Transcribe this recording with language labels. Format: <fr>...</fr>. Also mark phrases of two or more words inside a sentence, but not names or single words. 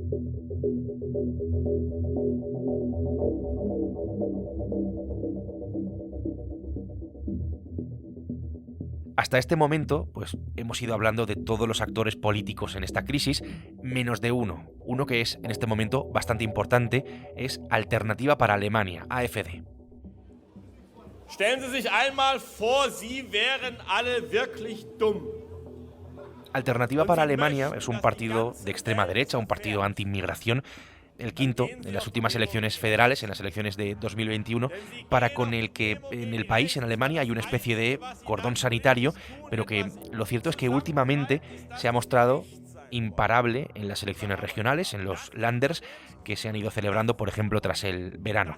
<es>Hasta este momento, pues hemos ido hablando de todos los actores políticos en esta crisis, menos de uno que es en este momento bastante importante, es Alternativa para Alemania, AfD.</es> <de>Stellen Sie sich einmal vor, Sie wären alle wirklich dumm.</de> <es>Alternativa para Alemania es un partido de extrema derecha, un partido anti-inmigración, el quinto en las últimas elecciones federales, en las elecciones de 2021, para con el que en el país, en Alemania, hay una especie de cordón sanitario, pero que lo cierto es que últimamente se ha mostrado imparable en las elecciones regionales, en los Landers, que se han ido celebrando, por ejemplo, tras el verano.</es>